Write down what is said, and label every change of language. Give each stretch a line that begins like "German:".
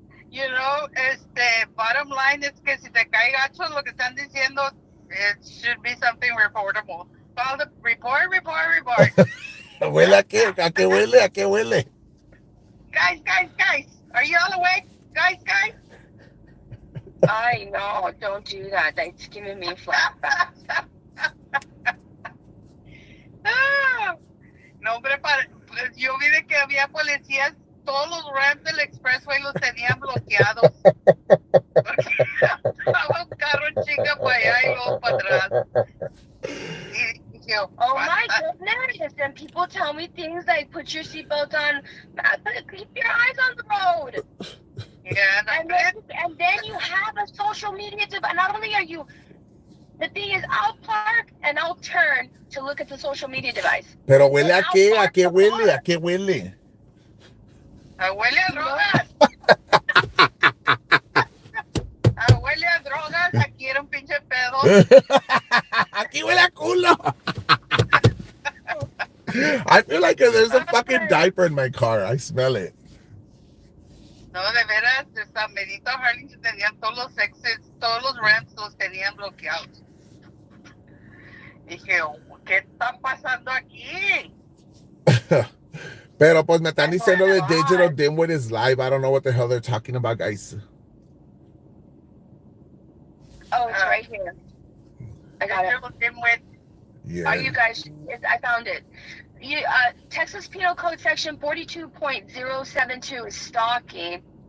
English: You know, bottom line
Spanish: es que si te cae gacho lo que están diciendo,
English: it should be something reportable. Call the report.
Spanish: ¿Huele a qué? ¿A qué huele? ¿A qué huele?
English: Guys. Are you all awake? Guys. I know, don't do that. That's giving me flashbacks.
Spanish: No, hombre, yo vi de que había policías, todos los ramps del expressway los tenían bloqueados. Porque estaba un carro chica para allá y luego para atrás. Y yo,
English: oh my goodness, and people tell me things like, put your seatbelt on, keep your eyes on the road. Yeah, and then you have a social media device. Not only are you, the thing is, I'll park and I'll turn to look at the social media device.
Spanish: Pero huele a qué? ¿A qué huele? ¿A qué huele? Huele a drogas. Huele a drogas. Aquí era un pinche pedo. Aquí huele a culo.
English: I feel like there's a fucking diaper in my car. I smell it.
Spanish: No, de veras, San Benito Harlingen tenían todos los exits, todos los ramps los tenían bloqueados. Dije, ¿qué está pasando aquí? Pero pues me están diciendo the digital dimwit
English: is live. I don't know what the hell they're talking about, guys. Oh, it's right here. I got it. Dimwit. Yeah. Are you guys? I found it. Texas Penal Code Section 42.072 is stalking.